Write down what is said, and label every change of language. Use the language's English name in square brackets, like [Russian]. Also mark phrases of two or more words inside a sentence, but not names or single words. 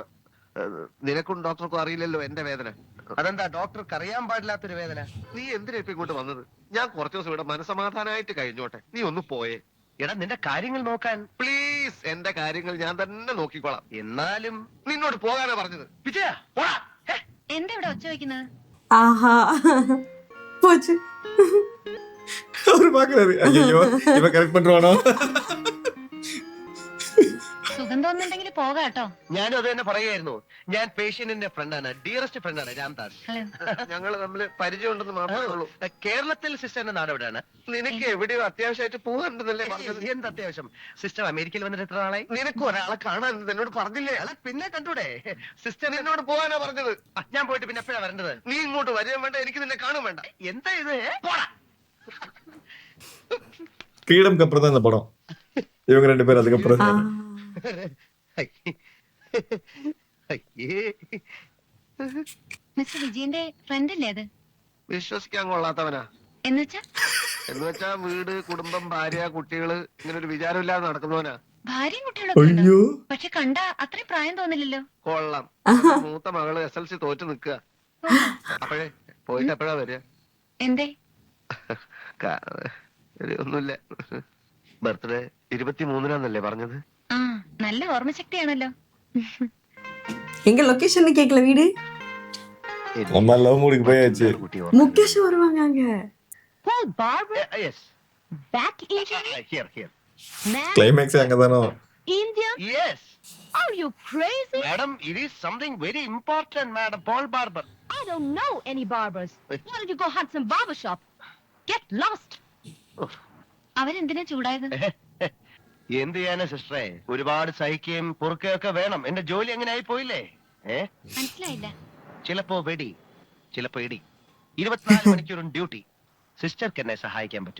[Malayalam] നിനക്കും ഡോക്ടർക്കും അറിയില്ലല്ലോ എന്റെ വേദന. അതെന്താ ഡോക്ടർക്ക് അറിയാൻ പാടില്ലാത്തൊരു വേദന? നീ എന്തിനാ ഇപ്പൊ ഇങ്ങോട്ട് വന്നത്? ഞാൻ കുറച്ചു ദിവസം ഇവിടെ മനസമാധാനമായിട്ട് കഴിഞ്ഞോട്ടെ, നീ ഒന്ന് പോയേ. എടാ നിന്റെ കാര്യങ്ങൾ നോക്കാൻ പ്ലീസ്. എന്റെ കാര്യങ്ങൾ ഞാൻ തന്നെ നോക്കിക്കോളാം. എന്നാലും നിന്നോട് പോകാനാ പറഞ്ഞത്. വിജയ പോടാ. എന്താ ഇവിടെ ഒച്ച വയ്ക്കുന്നത്? [Tamil] ஆஹா போச்சு. அவரு பாக்குறாரு, ஐயோ இவன் கரெக்ட் பண்றானோ. [Malayalam] സുഖം തോന്നുന്നുണ്ടെങ്കിൽ പോകാട്ടോ. ഞാനും അത് തന്നെ പറയായിരുന്നു. ഞാൻ പേഷ്യന്റിന്റെ ഫ്രണ്ടാണ്, [English] dearest friend [Malayalam] രാംദാസ്. ഞങ്ങൾ തമ്മിൽ പരിചയമുണ്ടെന്ന് മാത്രമേ ഉള്ളൂ. കേരളത്തിൽ സിസ്റ്ററിന്റെ നാട് എവിടെയാണ്? നിനക്ക് എവിടെയോ അത്യാവശ്യമായിട്ട് പോകാനുണ്ടെന്നല്ലേ പറഞ്ഞത്? എന്ത് അത്യാവശ്യം? സിസ്റ്റർ അമേരിക്കയിൽ വന്നിട്ട് എത്ര നാളായി? നിനക്ക് ഒരാളെ കാണാൻ എന്നോട് പറഞ്ഞില്ലേ? അയാളെ പിന്നെ കണ്ടൂടെ? സിസ്റ്റർ എന്നോട് പോകാനാ പറഞ്ഞത്. ഞാൻ പോയിട്ട് പിന്നെ എപ്പോഴാ വരേണ്ടത്? നീ ഇങ്ങോട്ട് വരികയും വേണ്ട, എനിക്ക് നിന്നെ കാണും വേണ്ട. എന്താ ഇത്? പോടാ. [Tamil] கிரீடம் அப்புறம் தான் இந்த படம். இவங்க 2 பேரும் அதுக்கப்புறம் தான். [Malayalam] മിസ്റ്റർ വിജയന്റെ ഫ്രണ്ട് അല്ലേ അത്? വിശ്വസിക്കാൻ കൊള്ളാത്തവനാ. എന്നുവെച്ചാ വീട്, കുടുംബം, ഭാര്യ, കുട്ടികള് ഇങ്ങനെ ഒരു വിചാരമില്ലാതെ നടക്കുന്നവനാ. ഭാര്യയും കുട്ടികളൊക്കെ ഉണ്ടോ? [Tamil] ஐயோ [Malayalam] പക്ഷെ കണ്ട അത്രയും പ്രായം തോന്നില്ലല്ലോ. കൊള്ളാം. മൂത്ത മകള് SLC തോറ്റ് നിക്കുക. അപ്പോഴേ പോയിട്ട് എപ്പോഴാ വരിക? എന്തേ? ഒന്നുമില്ല. ബർത്ത്ഡേ 23-നാന്നല്ലേ പറഞ്ഞത്? ആ, നല്ല ഓർമ്മശക്തിയാണല്ലോ. [Tamil] எங்க லொகேஷன் கேக்கல வீடு. நம்ம லவ் மூடுக்கு போயாச்சு. முகேஷ் வருவாங்க அங்க. [English] Paul Barber Yes. back Asian Here. man, [Tamil] கிளைமேக்ஸ் அங்கதானோ. [English] Indian. Yes. Are you crazy? Madam, it is something very important, Madam. Paul Barber. I don't know any barbers. Why don't you go hunt some barber shop? Get lost. [Malayalam] അവരെന്തിനാ ചൂടായത്? എന്ത് ചെയ്യാനാ സിസ്റ്ററെ, ഒരുപാട് സഹിക്കുകയും പൊറുക്കുകയൊക്കെ വേണം. എന്റെ ജോലി എങ്ങനെ ആയി പോയില്ലേ? മനസ്സിലായില്ല. ചിലപ്പോ വെടി, ചിലപ്പോ ഇടി. 24 മണിക്കൂറും ഡ്യൂട്ടി. സിസ്റ്റർക്ക് എന്നെ സഹായിക്കാൻ പറ്റും.